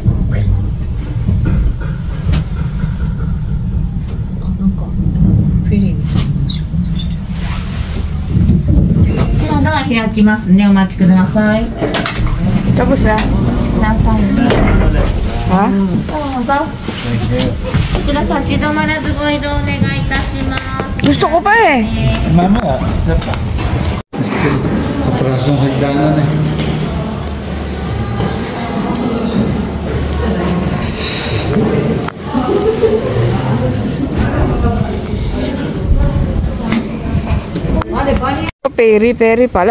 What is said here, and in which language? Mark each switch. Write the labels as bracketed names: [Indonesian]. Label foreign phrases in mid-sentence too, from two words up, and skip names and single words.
[Japanese] ではドア開きますね。お待ちください。 [Filipino] Tapos na. [Japanese] 何歳ね。 [Filipino] Ha? [Japanese] どうぞ。こちら立ち止まらずご移動お願いいたします。 [Filipino] Gusto ko pa eh. Mamaya, isa pa. Kapras ng hagdanan eh. Peri pala.